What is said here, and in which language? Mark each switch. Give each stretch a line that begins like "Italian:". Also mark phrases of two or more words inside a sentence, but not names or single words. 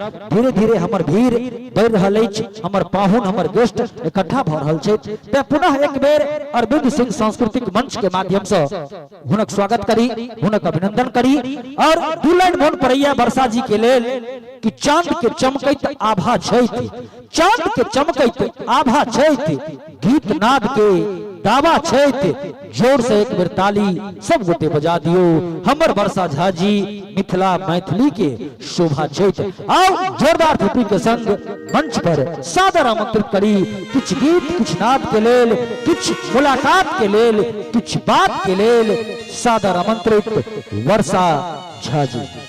Maithili: धीरे धीरे हमर भीड़ बढ़ रहल अछि, हमर पाहुन हमर गेस्ट इकट्ठा भ रहल छै, ते पुनः एक बेर अरविंद सिंह सांस्कृतिक मंच के माध्यम से हुनक स्वागत करी, हुनक अभिनंदन करी और दू लाइन मोन पड़ैया वर्षा जी के लेल कि चांद के चमकैत आभा छैथ, चांद के चमकैत आभा छैथ, गीत नाद के दावा छैथ। जोर से एक बेर ताली सब गोटे बजा दियो, हमर वर्षा झा जी मिथिला मैथिली के शोभा छैथ। आओ जोरदार थाली के संग मंच पर सादर आमंत्रित करी कुछ गीत कुछ नाद के लेल, कुछ मुलाकात के लेल, कुछ बात के लेल सादर आमंत्रित वर्षा झा जी।